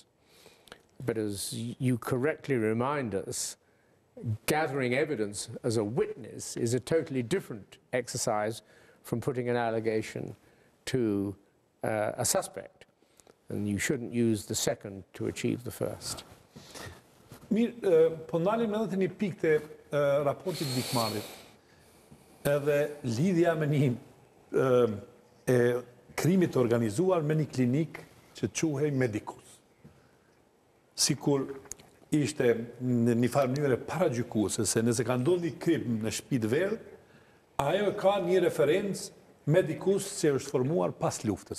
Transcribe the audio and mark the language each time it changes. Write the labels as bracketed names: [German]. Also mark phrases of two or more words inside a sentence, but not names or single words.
[English] But as you correctly remind us, gathering evidence as a witness is a totally different exercise from putting an allegation to a suspect. And you shouldn't use the second to achieve the first. [Albanian] Mirë, po ndalim edhe të një pikë raportit dikmarit, edhe lidhja me një krimit organizuar me një klinik që quhej Medicus. Sikur ishte në një farë mënyrë paragjykuese se nëse ka ndodhur një krim në shtëpi të verdh, ajo ka një referencë Medicus që është formuar pas luftës.